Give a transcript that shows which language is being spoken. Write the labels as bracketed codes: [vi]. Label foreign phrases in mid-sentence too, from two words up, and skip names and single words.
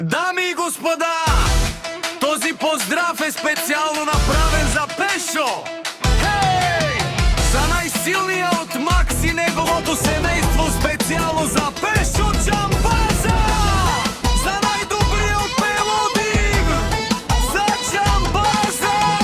[bg] Дами и господа, този поздрав е специално направен за Пешо. Хей! [mk] За најсилнија од Макс и неговото семејство, специјално за Пешо Џамбаза! За најдобриот мелодик, за Џамбаза!